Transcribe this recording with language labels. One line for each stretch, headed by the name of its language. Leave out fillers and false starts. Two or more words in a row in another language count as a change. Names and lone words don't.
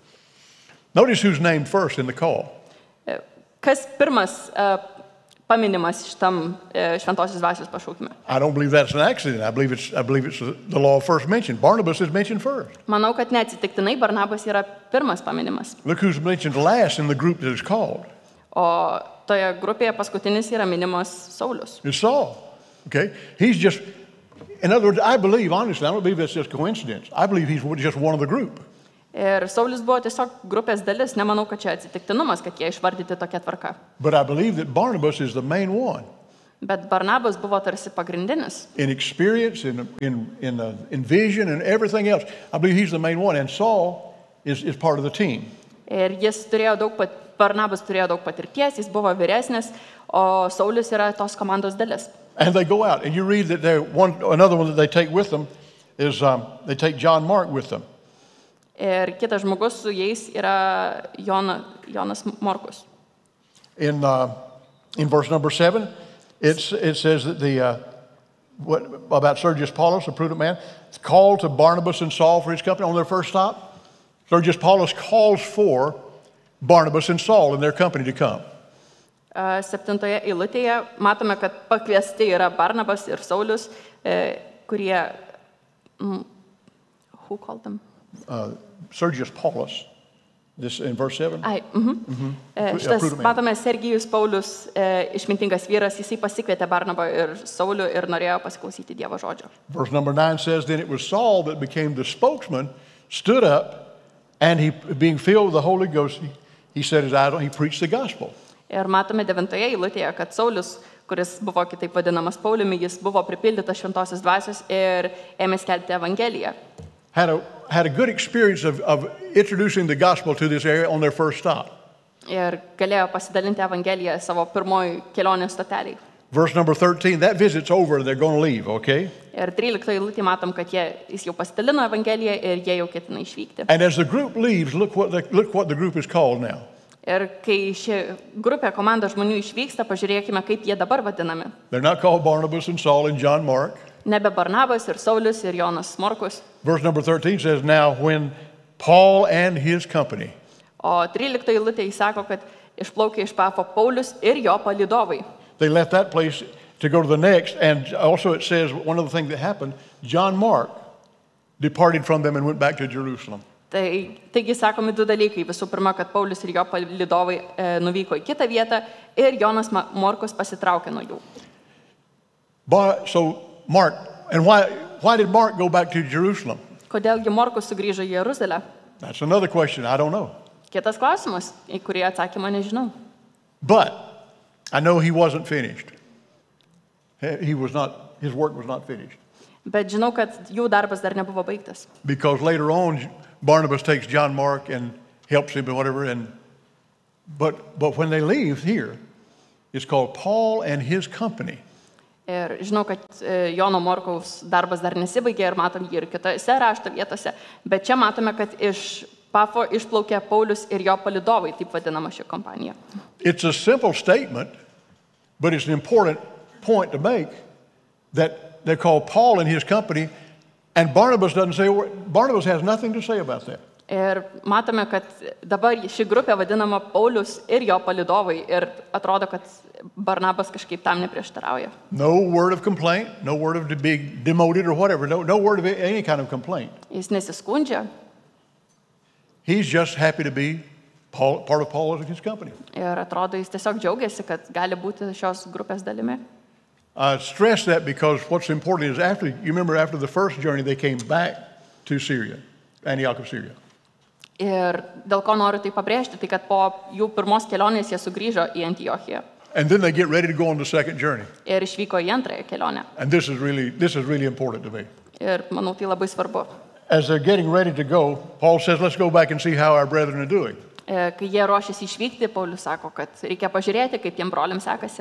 English: Notice who's named first in the call.
Lithuanian: Kas pirmas paminimas šitam šventosios dvasios pašaukime?
English: I don't believe that's an accident. I believe it's the law of first mention. Barnabas is mentioned first.
Lithuanian: Manau, kad neatsitiktinai Barnabas yra pirmas paminimas.
English: Look who's mentioned last in the group that is called.
Lithuanian: O toje grupėje paskutinis yra minimas Saulius.
English: It's Saul. Okay? He's just, in other words, I don't believe that's just coincidence. I believe he's just one of the group.
Lithuanian: Ir Saulius buvo tiesiog grupės dalis, nemanau, kad čia atsitiktinumas, kad jie išvardyti tokia tvarka.
English: But I believe that Barnabas is the main one.
Lithuanian: Bet Barnabas buvo tarsi pagrindinis.
English: In experience, in vision, and everything else. I believe he's the main one. And Saul is part of the team.
Lithuanian: Ir Barnabas turėjo daug patirties, jis buvo vyresnis, o Saulius yra tos komandos dalis.
English: And they go out, and you read that another one that they take with them is they take John Mark with them.
Lithuanian: Ir kitas žmogus su jais yra Jonas Morkus.
English: In verse number 7, it says that about Sergius Paulus, a prudent man, called to Barnabas and Saul for his company on their first stop. Sergius Paulus calls for Barnabas and Saul and their company to come.
Lithuanian: 7 eilutėje matome, kad pakviesti yra Barnabas ir Saulius, kurie...
English: Who called them? Sergius Paulus, this in verse 7.
Lithuanian: Šitas, matome, Sergijus Paulius, išmintingas vyras, jisai pasikvietė Barnabą ir Saulių ir norėjo pasiklausyti Dievo žodžio.
English: Verse number 9 says, then it was Saul that became the spokesman, stood up, and he, being filled with the Holy Ghost, he set his idol, he preached the gospel.
Lithuanian: Ir matome 9 eilutėje, kad Saulius, kuris buvo kitaip vadinamas Pauliumi, jis buvo pripildytas šventosios dvasios ir ėmė skelbti evangeliją.
English: Had a good experience of introducing the gospel to this area on their first stop.
Lithuanian: Ir galėjo pasidalinti evangeliją savo pirmoji kelionės stoteliai.
English: Verse number 13, that visit's over and they're going to leave, okay?
Lithuanian: Ir 13 eilutėje matom, kad jis jau pasidalino evangeliją ir jie jau ketina išvykti.
English: And as the group leaves, look what the group is called now.
Lithuanian: Ir kai ši grupė, komanda žmonių išvyksta, pažiūrėkime, kaip jie dabar vadinami.
English: They're not called Barnabas and Saul and John Mark.
Lithuanian: Nebe Barnabas ir Saulius ir Jonas Morkus.
English: Verse number 13 says, now when Paul and his company.
Lithuanian: O 13 eilutė jis sako, kad išplaukė iš Pafo Paulius ir jo palydovai.
English: They left that place to go to the next, and also it says one of the things that happened, John Mark departed from them and went back to Jerusalem.
Lithuanian: Taigi sakomi du dalykai. Visų pirma, kad Paulius ir jo palydovai nuvyko į kitą vietą ir Jonas Morkus pasitraukė nuo jų.
English: So Mark, and why did Mark go back to Jerusalem?
Lithuanian: Kodėlgi Morkus sugrįžo į Jeruzalę?
English: That's another question. I don't know.
Lithuanian: Kitas klausimas, į kurį atsakymą nežinau.
English: But I know he wasn't finished. His work was not finished.
Lithuanian: Bet žinau, kad jų darbas dar nebuvo baigtas.
English: Because later on, Barnabas takes John Mark and helps him and whatever. But when they leave here, it's called Paul and his company.
Lithuanian: Ir žinau, kad Jono Morkaus darbas dar nesibaigė ir matom jį ir kitose rašto vietose. Bet čia matome, kad iš Pafo išplaukė Paulius ir jo palydovai, taip vadinama ši kompanija.
English: It's a simple statement, but it's an important point to make that they're called Paul and his company, and Barnabas has nothing to say about that.
Lithuanian: Ir matome, kad dabar ši grupė vadinama Paulius ir jo palydovai ir atrodo, kad Barnabas kažkaip tam neprieštarauja.
English: No word of complaint, no word of being demoted or whatever, no word of any kind of complaint.
Lithuanian: Jis nesiskundžia.
English: He's just happy to be part of Paul and his company.
Lithuanian: Ir atrodo, jis tiesiog džiaugiasi, kad gali būti šios grupės dalimi.
English: I stress that because what's important is after the first journey, they came back to Syria, Antioch of Syria.
Lithuanian: Ir dėl ko noriu tai pabrėžti, tai kad po jų pirmos kelionės jie sugrįžo į Antiochiją.
English: And then they get ready to go on the second journey.
Lithuanian: Ir išvyko į antrąją kelionę.
English: And this is really important to me.
Lithuanian: Ir manau, tai labai svarbu.
English: As they're getting ready to go, Paul says, let's go back and see how our brethren are doing.
Lithuanian: Kai jie ruošiasi išvykti, Paulius sako, kad reikia pažiūrėti, kaip tiem broliams sekasi.